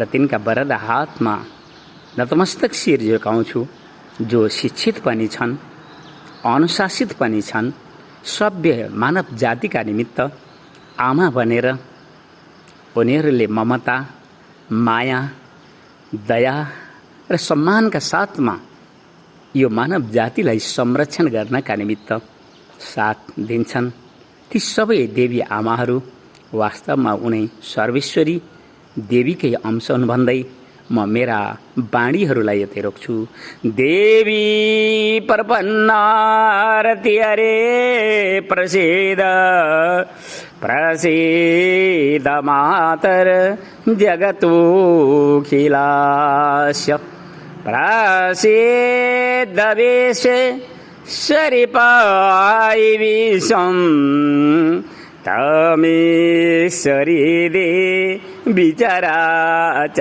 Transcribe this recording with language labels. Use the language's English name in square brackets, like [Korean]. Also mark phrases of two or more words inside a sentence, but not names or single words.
[Nepali] तिनका वरद हातमा नतमस्तक शिर झुकाउँछु, जो शिक्षित पनि छन्, अनुशासित पनि छन्, सभ्य मानव जातिका निमित्त आमा बनेर उनीहरूले ममता, माया, दया र सम्मानका साथमा यो मानव जातिलाई संरक्षण गर्नका निमित्त साथ दिन्छन्। ती सबै देवी आमाहरू वास्तवमा उनै सर्वेश्वरी देवीकै अंश हुन् भन्दै म मेरा बाणीहरूलाई यतै रोक्छु। [Sanskrit] देवी प्रपन्नारति हरे प्रसीद प्रसीद मातर जगतोऽखिलास्य प्रसीद विश्वेश्वरी विश्वं तमेश्वरी देवी चराचरस्य।